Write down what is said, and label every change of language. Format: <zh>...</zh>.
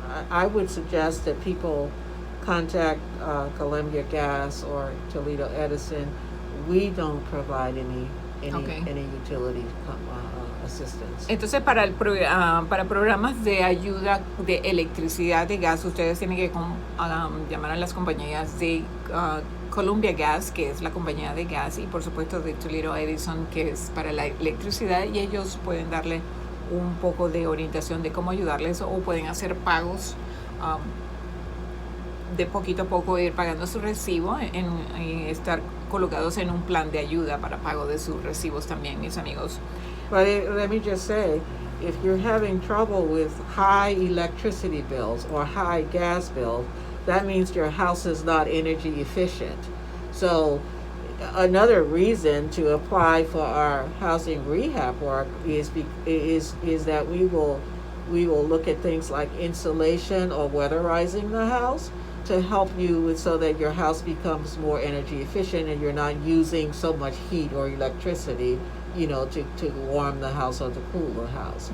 <en>I would suggest that people contact Columbia Gas or Toledo Edison. We don't provide any utility assistance.</en> <es>Entonces, para programas de ayuda de electricidad, de gas, ustedes tienen que llamar a las compañías de Columbia Gas, que es la compañía de gas, y por supuesto de Toledo Edison, que es para la electricidad, y ellos pueden darle un poco de orientación de cómo ayudarles, o pueden hacer pagos de poquito a poco, ir pagando su recibo y estar colocados en un plan de ayuda para pago de sus recibos también, mis amigos.</es> <en>But let me just say, if you're having trouble with high electricity bills or high gas bills, that means your house is not energy efficient. So another reason to apply for our housing rehab work is that we will look at things like insulation or weatherizing the house to help you so that your house becomes more energy efficient and you're not using so much heat or electricity, to warm the house or to cool the house.</en>